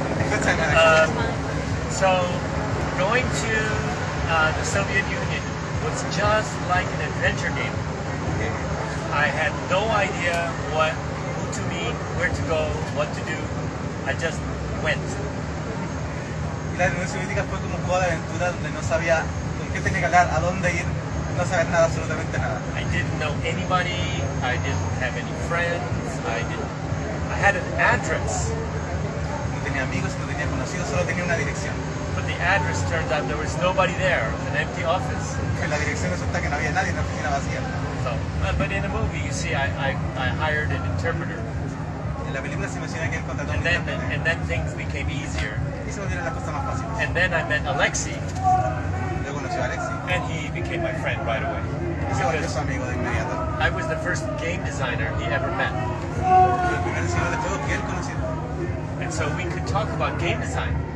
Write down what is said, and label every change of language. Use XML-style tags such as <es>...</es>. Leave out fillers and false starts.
<en>Good time, man. So, going to the Soviet Union was just like an adventure game. I had no idea who to meet, where to go, what to do. I just went.</en> <es>La Unión Soviética fue como un juego de aventura donde no sabía con qué tenía que hablar, a dónde ir, no saber nada, absolutamente nada.</es> <en>I didn't know anybody. I didn't have any friends. I had an address,</en> <es>No tenía amigos, no tenía conocidos, solo tenía una dirección.</es> <en>but the address turned out there was nobody there. It was an empty office.</en> <es>En la dirección resulta que no había nadie, una oficina vacía.</es> <en>So, but in the movie, you see, I hired an interpreter,</en> <es>En la película se menciona que él contrató a un intérprete</es> <en>then things became easier.</en> <es>y se volvieron las cosas más fáciles.</es> <en>And then I met Alexei,</en> <es>Yo conocí a Alexi</es> <en>and he became my friend right away.</en> <es>y se volvió</es> <en>Because</en> <es>su amigo de inmediato.</es> <en>I was the first game designer he ever met.</en> <es>Fue el primer diseñador de juegos que él conoció.</es> <en>And so we could talk about game design.</en>